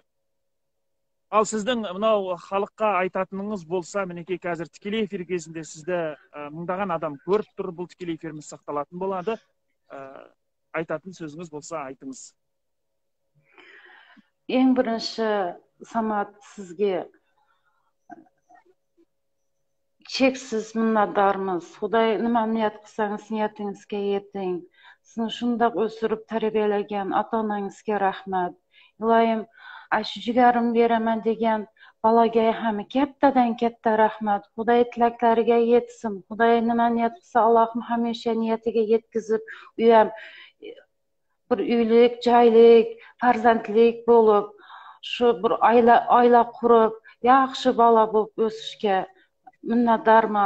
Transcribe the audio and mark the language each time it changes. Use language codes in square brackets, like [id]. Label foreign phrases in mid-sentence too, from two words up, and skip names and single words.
[kk] Ал сіздің мынау халыққа айтатыныңыз болса, мінекей қазір тікелей эфир кезінде сізді мыңдаған адам көріп тұр, бұл тікелей эфиріміз сақталатын болады. Айтатын сөзіңіз болса айтыңыз. Ең бірінші, Самат, сізге шексіз minnatdarmız. [uz] Xudoy nima niyat qilsangiz niyatingizga yeting. Sizni shundoq o'stirib tarbiyalagan ota-onangizga rahmat. Iloyim, shu jigarim beraman degan balaga ham kattadan katta rahmat. Xudoy tilaklariga yetsin. Xudoy nima niyat qilsa Allohim hamisha niyatiga yetkazib, u ham bir uylik, joylik, farzandlik bo'lib, shu bir oila qurib, yaxshi bola bo'lib o'sishga minnatdarman.